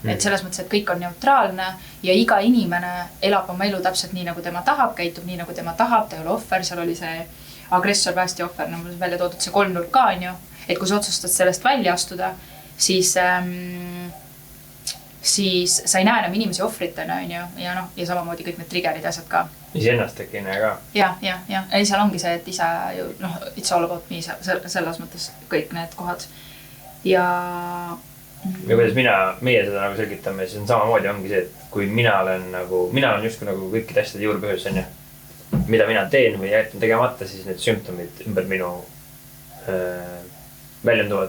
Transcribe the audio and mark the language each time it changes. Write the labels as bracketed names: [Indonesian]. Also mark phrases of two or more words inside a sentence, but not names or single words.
[Estonian] Et selles mõttes, et kõik on neutraalne ja iga inimene elab oma elu täpselt nii, nagu tema tahab, käitub nii, nagu tema tahab, ta ei ole ohver, seal oli see agressor, päästi ohver, nagu välja toodud see kolmnurk ka, on ju. Et kui sa otsustad sellest välja astuda, siis sa ei näe enam inimesi ohvritena, on ju, ja samamoodi kõik need triggerid ja asjad ka. Iseennast äkki näe ka. Ja. Ei, seal ongi see, et ise ju, [English] it's all about me [Estonian] selles mõttes kõik need kohad. Ja kuidas meie seda nagu selgitame, siis on samamoodi ongi see, et kui mina olen justkui nagu kõikide asjade juurpõhjus, on ju, mida mina teen või jätan tegemata, siis need sümptomid ümber minu väljenduvad.